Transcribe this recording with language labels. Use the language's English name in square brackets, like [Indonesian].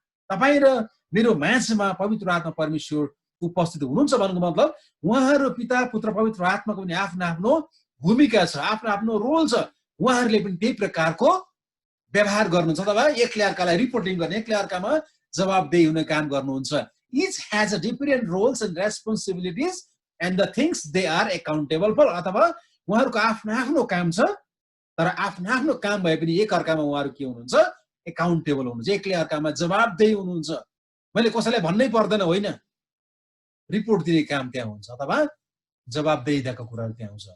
[Nepali] तपाईँ र मेरो माझमा पवित्र आत्मा परमेश्वर उपस्थित हुनुहुन्छ भन्नुको मतलब उहाँहरू पिता पुत्र पवित्र आत्माको पनि आफ्नो आफ्नो भूमिका छ, आफ्नो आफ्नो रोल छ। उहाँहरूले पनि त्यही प्रकारको व्यवहार गर्नुहुन्छ अथवा एकले अर्कालाई रिपोर्टिङ गर्ने, एकले अर्कामा जवाबदेही हुने काम गर्नुहुन्छ। [English] Each has a different roles and responsibilities and the things they are accountable for. [Nepali] अथवा उहाँहरूको आफ्नो आफ्नो काम छ, तर आफ्नो आफ्नो काम भए पनि एक अर्कामा उहाँहरू के हुनुहुन्छ? एकाउन्टेबल हुनुहुन्छ, एकले अर्कामा जवाबदेही हुनुहुन्छ। मैले कसैलाई भन्नै पर्दैन, होइन, रिपोर्ट दिने काम त्यहाँ हुन्छ अथवा जवाबदेहिताको कुराहरू त्यहाँ हुन्छ।